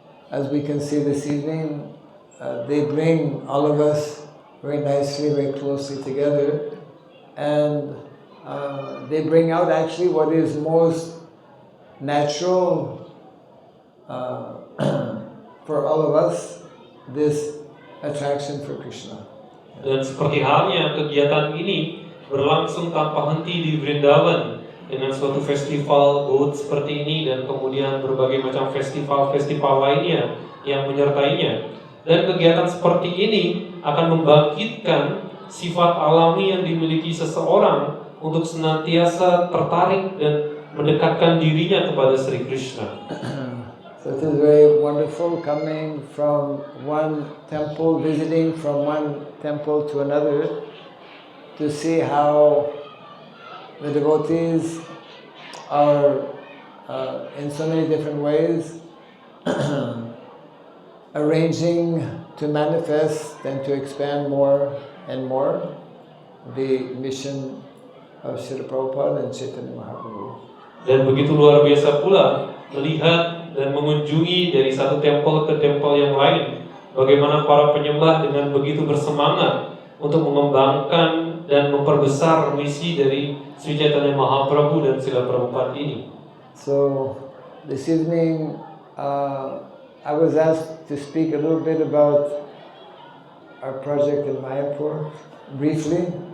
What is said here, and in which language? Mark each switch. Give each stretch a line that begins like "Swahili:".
English: As we can see this evening, they bring all of us very nicely, very closely together, and they bring out actually what is most natural for all of us this attraction for Krishna.
Indonesian: Dan seperti halnya kegiatan ini berlangsung tanpa henti di Vrindavan dengan suatu festival boat seperti ini dan kemudian berbagai macam festival-festival lainnya yang menyertainya. Dan kegiatan seperti ini akan membangkitkan sifat alami yang dimiliki seseorang untuk senantiasa tertarik dan mendekatkan dirinya kepada Sri Krishna.
English: So it is very wonderful coming from one temple, visiting from one temple to another, to see how the devotees are in so many different ways arranging to manifest and to expand more and more the mission of Srila Prabhupada and Chaitanya Mahaprabhu.
Indonesian: Dan begitu luar biasa pula melihat dan mengunjungi dari satu tempel ke tempel yang lain, bagaimana para penyembah dengan begitu bersemangat untuk mengembangkan dan memperbesar misi dari Sri Chaitanya Mahaprabhu dan Srila Prabhupada ini.
English: So this evening I was asked to speak a little bit about our project in Mayapur briefly.